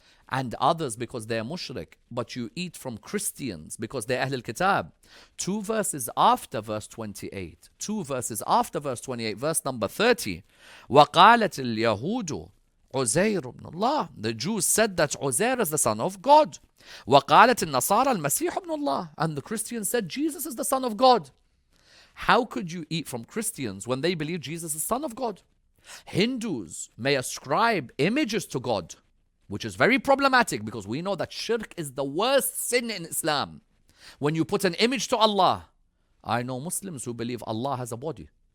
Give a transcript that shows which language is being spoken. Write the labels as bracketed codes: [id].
[en] and others because they're mushrik, but you eat from Christians because they're Ahl al-Kitab. 2 verses after verse 28, 2 verses after verse 28, verse number 30, [ar] وَقَالَتِ الْيَهُودُ عُزَيْرُ ibn Allah. [en] The Jews said that Uzair is the son of God. [ar] وَقَالَتِ النَّصَارَى الْمَسِيحُ ibn Allah. [en] And the Christians said Jesus is the son of God. How could you eat from Christians when they believe Jesus is son of God? Hindus may ascribe images to God, which is very problematic because we know that shirk is the worst sin in Islam. When you put an image to Allah, I know Muslims who believe Allah has a body.